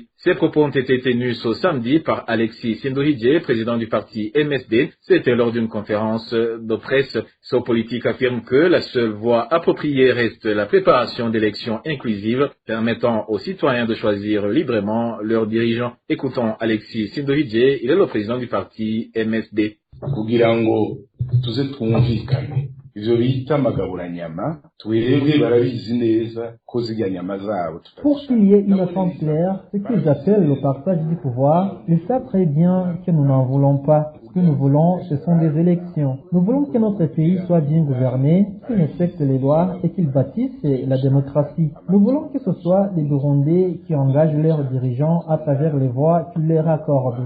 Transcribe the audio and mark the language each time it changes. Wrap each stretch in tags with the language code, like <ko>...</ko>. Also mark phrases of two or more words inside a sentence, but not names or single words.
<fr>Ces propos ont été tenus ce samedi par Alexis Sindohidje, président du parti MSD. C'était lors d'une conférence de presse. Ce politique affirme que la seule voie appropriée reste la préparation d'élections inclusives permettant aux citoyens de choisir librement leurs dirigeants. Écoutons Alexis Sindohidje, il est le président du parti MSD.</fr> <rn>kugira ngo tuze twumvikane ivyo bita amagaburanyama twebwe barabizi neza ko zirya nyama zabo.</rn> <fr>Pour qu'il y ait une attente claire, ce qu'ils appellent le partage du pouvoir, ils savent très bien que nous n'en voulons pas. Ce que nous voulons, ce sont des élections. Nous voulons que notre pays soit bien gouverné, qu'il respecte les lois et qu'il bâtisse la démocratie. Nous voulons que ce soit les Burundais qui engagent leurs dirigeants à travers les voies qu'ils leur accordent.</fr>